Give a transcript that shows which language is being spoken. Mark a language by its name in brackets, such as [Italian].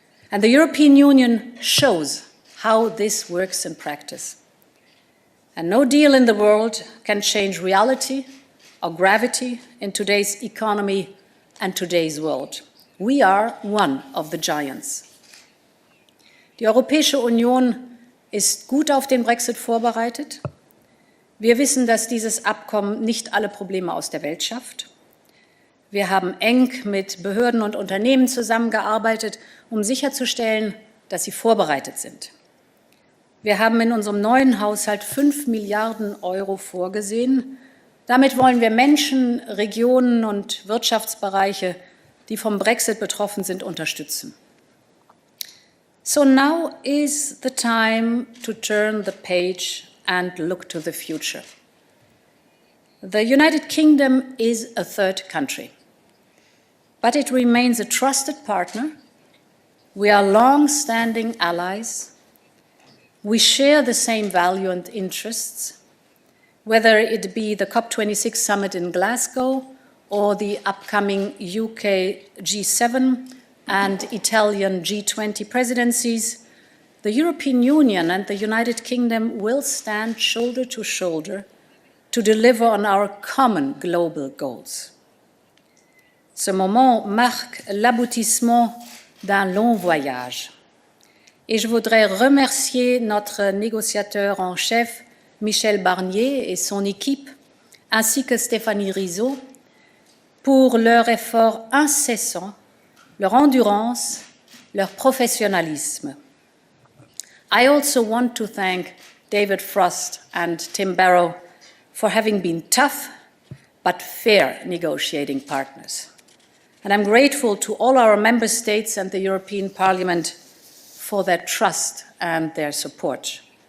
[English] And the European Union shows how this works in practice. And no deal in the world can change reality or gravity in today's economy and today's world. We are one of the giants. [German] Die Europäische Union ist gut auf den Brexit vorbereitet. Wir wissen, dass dieses Abkommen nicht alle Probleme aus der Welt schafft. Wir haben eng mit Behörden und Unternehmen zusammengearbeitet, um sicherzustellen, dass sie vorbereitet sind. Wir haben in unserem neuen Haushalt 5 Milliarden Euro vorgesehen. Damit wollen wir Menschen, Regionen und Wirtschaftsbereiche, die vom Brexit betroffen sind, unterstützen. [English] So now is the time to turn the page and look to the future. The United Kingdom is a third country, but it remains a trusted partner. We are long-standing allies. We share the same value and interests, whether it be the COP26 summit in Glasgow or the upcoming UK G7 and Italian G20 presidencies. The European Union and the United Kingdom will stand shoulder to shoulder to deliver on our common global goals. [French] Ce moment marque l'aboutissement d'un long voyage. Et je voudrais remercier notre négociateur en chef, Michel Barnier, et son équipe, ainsi que Stéphanie Rizzo, pour leur effort incessant, leur endurance, leur professionnalisme. [English] I also want to thank David Frost and Tim Barrow for having been tough but fair negotiating partners. And I'm grateful to all our member states and the European Parliament for their trust and their support.